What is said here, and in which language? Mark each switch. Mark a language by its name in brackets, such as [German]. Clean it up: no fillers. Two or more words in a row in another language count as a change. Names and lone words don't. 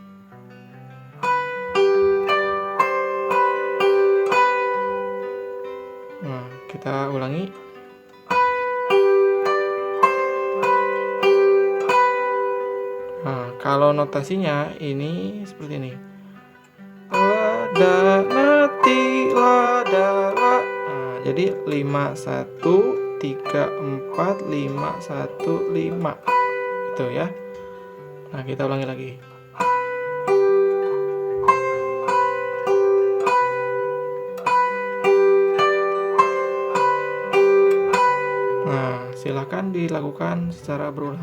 [Indonesian] Nah, kita ulangi. Nah, kalau notasinya ini seperti ini. La, da, nati, la, da, la. Nah, jadi 5, 1, 3, 4, 5, 1, 5. Itu ya. Nah, kita ulangi lagi. Nah, silakan dilakukan secara berulang.